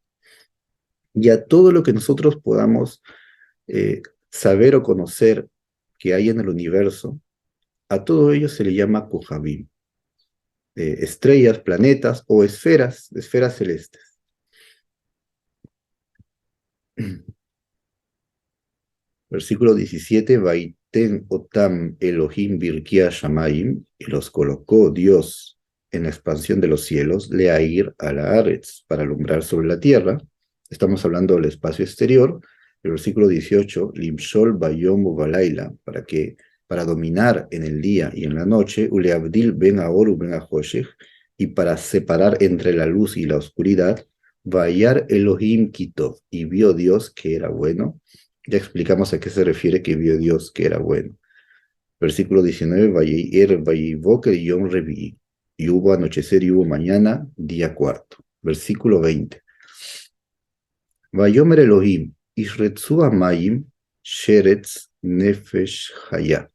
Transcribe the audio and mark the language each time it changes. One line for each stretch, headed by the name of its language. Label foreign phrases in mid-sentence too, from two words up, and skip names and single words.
Spanish: Y a todo lo que nosotros podamos saber o conocer que hay en el universo, a todo ello se le llama kohabim, estrellas, planetas o esferas, esferas celestes. Versículo 17,
Hebrew: ויתן אתם אלהים ברקיע השמים,
Spanish: y los colocó Dios en la expansión de los cielos,
Hebrew: להאיר על הארץ,
Spanish: para alumbrar sobre la tierra. Estamos hablando del espacio exterior. El versículo 18,
Hebrew: למשל ביום ובלילה,
Spanish: para dominar en el día y en la noche,
Hebrew: ולהבדיל בין האור ובין החשך,
Spanish: y para separar entre la luz y la oscuridad,
Hebrew: וירא אלהים כי טוב,
Spanish: y vio Dios que era bueno. Ya explicamos a qué se refiere que vio Dios que era bueno. Versículo 19,
Hebrew: יום רביעי,
Spanish: y hubo anochecer y hubo mañana, día cuarto. Versículo 20.
Hebrew: ויאמר אלהים ישרצו המים שרץ נפש חיה.